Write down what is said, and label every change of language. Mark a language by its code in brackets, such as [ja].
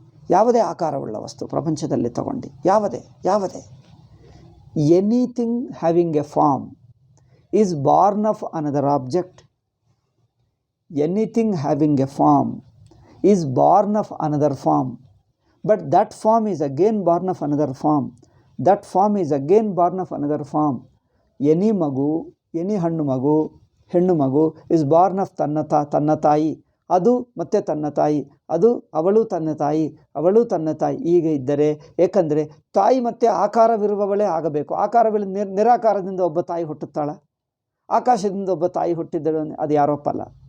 [kn] ಯಾವುದೇ ಆಕಾರವುಳ್ಳ ವಸ್ತು ಪ್ರಪಂಚದಲ್ಲಿ ತಗೊಂಡು ಯಾವುದೇ [en] Anything having a form is born of another object. Anything having a form is born of another form. But that form is again born of another form. That form is again born of another form. Any [kn] ಹೆಣ್ಣು ಮಗು [en] is born of [kn] ತನ್ನ ತಾಯಿ, ಅದು ಮತ್ತೆ ತನ್ನ ತಾಯಿ, ಅದು ಅವಳು ತನ್ನ ತಾಯಿ. ಹೀಗೆ ಇದ್ದರೆ, ಏಕೆಂದರೆ ತಾಯಿ ಮತ್ತೆ ಆಕಾರವಿರುವವಳೇ ಆಗಬೇಕು. ಆಕಾರವಿಲ್ಲ ನಿರಾಕಾರದಿಂದ ಒಬ್ಬ ತಾಯಿ ಹುಟ್ಟುತ್ತಾಳ? ಆಕಾಶದಿಂದ ಒಬ್ಬ ತಾಯಿ ಹುಟ್ಟಿದ್ದಳು ಅದು ಯಾರೊಪ್ಪಲ್ಲ.